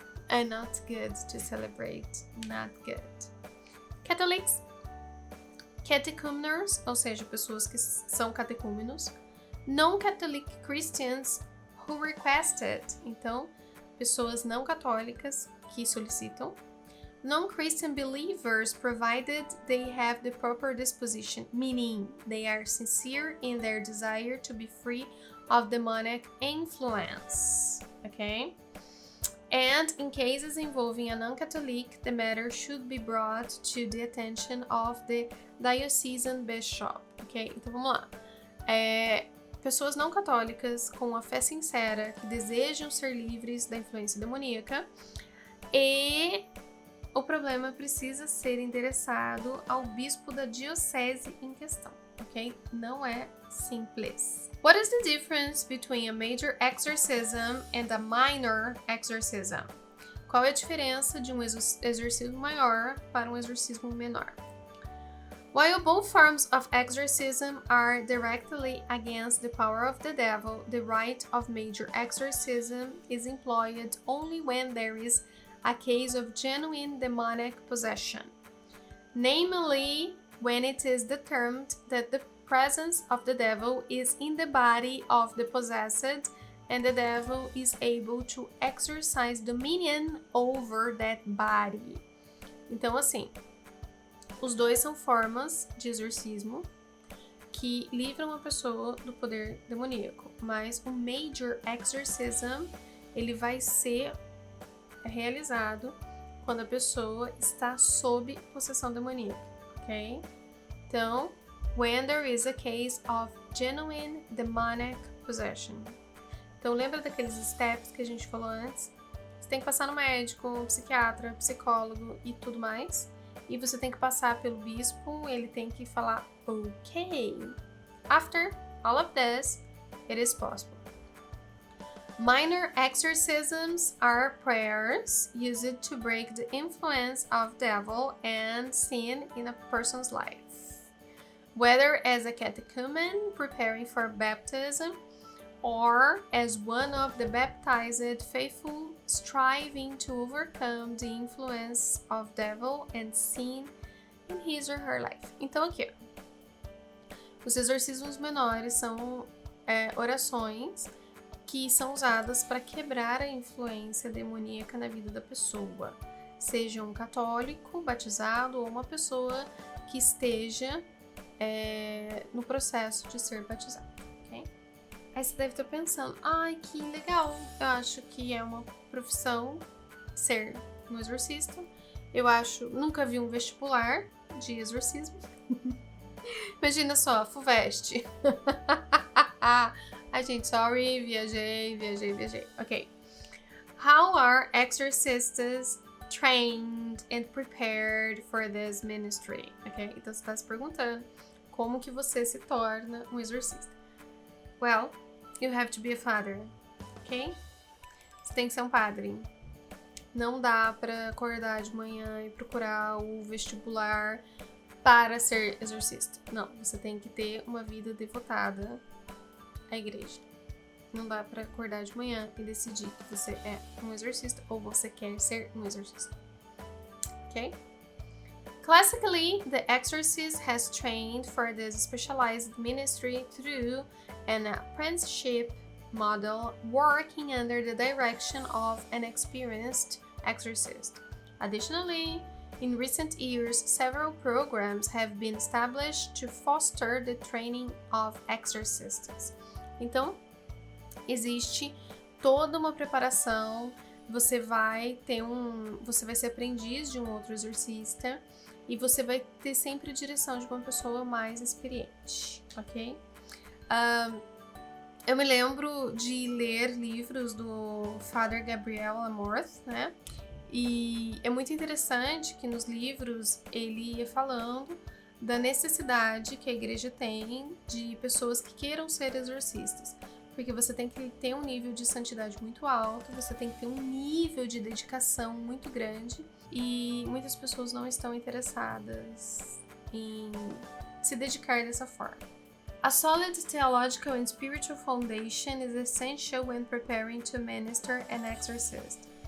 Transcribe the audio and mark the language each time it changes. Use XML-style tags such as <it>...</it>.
<en>Not good to celebrate. Not good. Catholics.</en> <pt>Catechumeners, ou seja, pessoas que são catecúmenos.</pt> <en>Non-Catholic Christians who requested.</en> <pt>Então, pessoas não católicas que solicitam.</pt> <en>Non-Christian believers, provided they have the proper disposition, meaning they are sincere in their desire to be free of demonic influence. Okay? And in cases involving a non-Catholic, the matter should be brought to the attention of the diocesan bishop.</en> <pt>Ok? Então vamos lá. Pessoas não católicas com a fé sincera que desejam ser livres da influência demoníaca e o problema precisa ser endereçado ao bispo da diocese em questão. Ok? Não é simples.</pt> <en>What is the difference between a major exorcism and a minor exorcism?</en> <pt>Qual é a diferença de um exorcismo maior para um exorcismo menor?</pt> <en>While both forms of exorcism are directly against the power of the devil, the rite of major exorcism is employed only when there is a case of genuine demonic possession. Namely, when it is determined that the presence of the devil is in the body of the possessed and the devil is able to exercise dominion over that body.</en> <pt>Então, assim, os dois são formas de exorcismo que livram a pessoa do poder demoníaco, mas o Major Exorcism, ele vai ser realizado quando a pessoa está sob possessão demoníaca, ok? Então,</pt> <en>when there is a case of genuine demonic possession.</en> <pt>Então, lembra daqueles steps que a gente falou antes? Você tem que passar no médico, um psiquiatra, psicólogo e tudo mais. E você tem que passar pelo bispo, ele tem que falar ok.</pt> <en>After all of this, it is possible. Minor exorcisms are prayers used to break the influence of devil and sin in a person's life. Whether as a catechumen preparing for baptism or as one of the baptized faithful striving to overcome the influence of devil and sin in his or her life.</en> <pt>Então aqui, os exorcismos menores são orações que são usadas para quebrar a influência demoníaca na vida da pessoa, seja um católico batizado ou uma pessoa que esteja no processo de ser batizado, ok? Aí você deve estar pensando, ai, que legal, eu acho que é uma profissão ser um exorcista. Nunca vi um vestibular de exorcismo. Imagina só, FUVEST. Ai, gente, sorry, viajei. Ok.</pt> <en>How are exorcists trained and prepared for this ministry? Ok?</en> <pt>Então você está se perguntando como que você se torna um exorcista.</pt> <en>Well, you have to be a father. Ok?</en> <pt>Você tem que ser um padre. Não dá pra acordar de manhã e procurar o vestibular para ser exorcista. Não, você tem que ter uma vida devotada à igreja. Não dá pra acordar de manhã e decidir que você é um exorcista ou você quer ser um exorcista. Ok?</pt> <en>Classically, the exorcist has trained for this specialized ministry through an apprenticeship model working under the direction of an experienced exorcist. Additionally, in recent years, several programs have been established to foster the training of exorcists.</en> <pt>Então, existe toda uma preparação. Você vai ser aprendiz de um outro exorcista e você vai ter sempre a direção de uma pessoa mais experiente, ok? Eu me lembro de ler livros do Father Gabriel Amorth, né? E é muito interessante que nos livros ele ia falando da necessidade que a igreja tem de pessoas que queiram ser exorcistas. Porque você tem que ter um nível de santidade muito alto, você tem que ter um nível de dedicação muito grande e muitas pessoas não estão interessadas em se dedicar dessa forma.</pt> <en>A solid theological and spiritual foundation is essential when preparing to minister an exorcist.</en>